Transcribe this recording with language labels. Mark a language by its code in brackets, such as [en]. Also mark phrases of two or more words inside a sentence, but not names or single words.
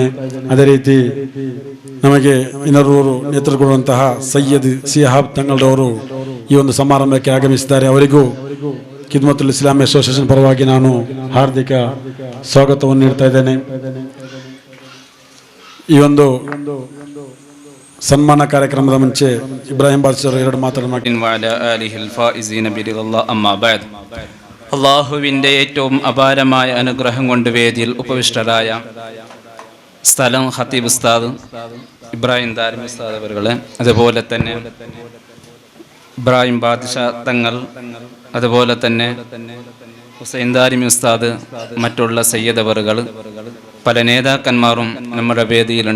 [kn] ಅದೇ ರೀತಿ ನಮಗೆ ಇನ್ನೂರು ನೇತೃತ್ವ ಕೊಡುವಂತಹ ಸೈಯದ್ ಸಿಹಾಬ್ ತಂಗಳರವರು ಈ ಒಂದು ಸಮಾರಂಭಕ್ಕೆ ಆಗಮಿಸಿದ್ದಾರೆ. ಅವರಿಗೂ ಖಿದ್ಮತುಲ್ ಇಸ್ಲಾಂ ಅಸೋಸಿಯೇಷನ್ ಪರವಾಗಿ ನಾನು ಹಾರ್ದಿಕ ಸ್ವಾಗತವನ್ನು ನೀಡ್ತಾ ಇದ್ದೇನೆ. ಈ ಒಂದು ಸನ್ಮಾನ ಕಾರ್ಯಕ್ರಮದ ಮುಂಚೆ ಇಬ್ರಾಹಿಂ ಬಾದಶಾಹಿ 2 ಮಾತಾಡಬೇಕು. [ml] അള്ളാഹുവിൻ്റെ ഏറ്റവും അപാരമായ അനുഗ്രഹം കൊണ്ട് വേദിയിൽ ഉപവിഷ്ടരായ സ്ഥലം ഖത്തീബ് ഉസ്താദ് ഇബ്രാഹിം ദാരിമി ഉസ്താദ് അവരുകളെ, അതുപോലെ തന്നെ ഇബ്രാഹിം ബാദ്ഷാ തങ്ങൾ, അതുപോലെ തന്നെ ഹുസൈൻ ദാരിമി ഉസ്താദ്, മറ്റുള്ള സയ്യിദവറുകൾ, പല നേതാക്കന്മാരും നമ്മുടെ വേദിയിലുണ്ട്.